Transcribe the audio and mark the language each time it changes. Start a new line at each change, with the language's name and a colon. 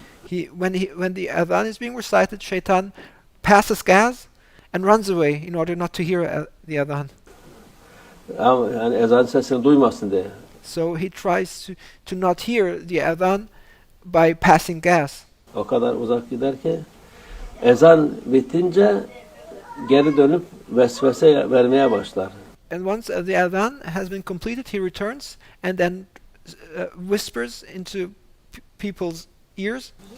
English: When the adhan is being recited, Shaitan passes gas and runs away in order not to hear the adhan.
Turkish: Yani ezan sesini duymasın diye.
English: So he tries to not hear the adhan by passing gas.
Turkish: O kadar uzak gider ki ezan bitince geri dönüp vesvese vermeye başlar.
English: And once the adhan has been completed, he returns and then whispers into people's ears.